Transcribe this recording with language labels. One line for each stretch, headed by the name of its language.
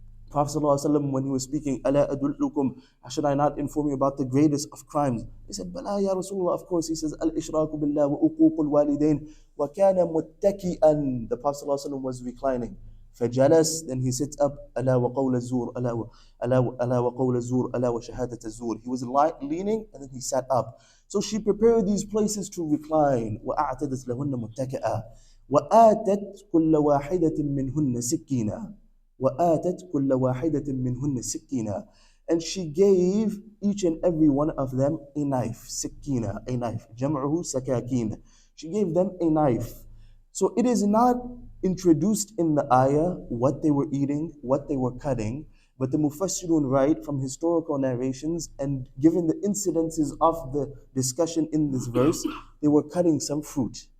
English: Prophet ﷺ, when he was speaking,
Arabic: ألا أدلكم,
English: should I not inform you about the greatest of crimes? He said,
Arabic: بلى يا رسول الله,
English: of course. He says,
Arabic: الإشراك بالله وعقوق الوالدين وكان متكئا.
English: The Prophet ﷺ was reclining.
Arabic: فجلس,
English: then he sits up.
Arabic: ألا وقول الزور ألا وقول الزور ألا وشهادة الزور.
English: He was leaning and then he sat up. So she prepared these places to recline.
Arabic: وأعتدت لهن متكئا وآتت كل واحدة منهن سكينا. وآتت كل واحدة منهن سكينا.
English: And she gave each and every one of them a knife. سكينة, a knife.
Arabic: جمعه سكاكين.
English: She gave them a knife. So it is not introduced in the ayah what they were eating, what they were cutting, but the Mufassirun write from historical narrations and given the incidences of the discussion in this verse, they were cutting some fruit.